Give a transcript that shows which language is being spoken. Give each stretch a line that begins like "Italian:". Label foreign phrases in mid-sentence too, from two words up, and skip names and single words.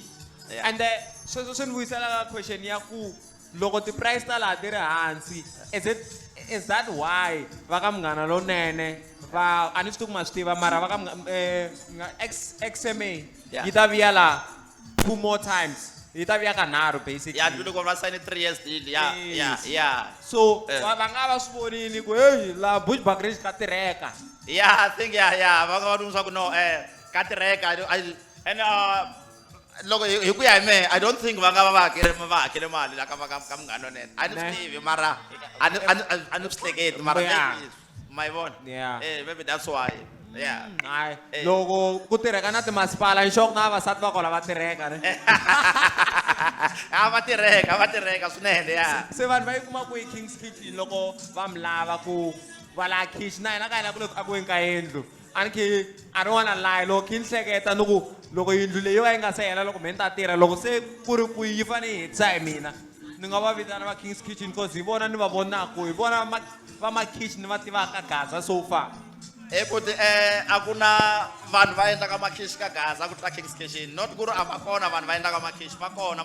Tsonga: and sweswo swi ni vuyisela ka question ya ku loko ti-price ta laha ti ri hansi
English: is that why
Tsonga: va ka Munghana Lonene va a ni swi tivi ku ma swi tiva mara va ka XMA yi ta vuya laha
English: 2 more times
Tsonga: yi ta vuya kanharhu basically loko va
English: sign 3 years deal
Tsonga: so va nga va swi vonile ku hey la Bushbuckridge ka tirheka
English: I think
Tsonga: va nga va lungiswa ku no ka tirheka and loko hi ku ya hi mehe
English: I don't think
Tsonga: va nga va hakele mali la ka Munghana Lonene a ni swi tivi mara a ni swi hleketi mara ma yi vona
English: maybe that's why
Tsonga: hayi loko ku tirheka na timasipala nxoko na vavasati va kona va tirheka ne va tirheka swinene se vanhu va yi kuma ku hi King's Kitchen loko va mi lava ku va la khishi na hina ka hina ku le ku akiweni ka yindlu a
English: don't wanna lie
Tsonga: loko khi ni hleketa ni ku loko yindlu leyi va yi nga se hela loko me ni ta tirha loko se ku ri ku yi fane yi hetisa hi mina ni nga va vitana va King's Kitchen because hi vona ni va vonaku hi vona va makhishi ni va tivaka Gaza
English: so far
Tsonga: kuti a ku na vanhu va endlaka makhishi ka Gaza ku tlula King's Kitchen not ku ri a va kona vanhu va endlaka makhishi va kona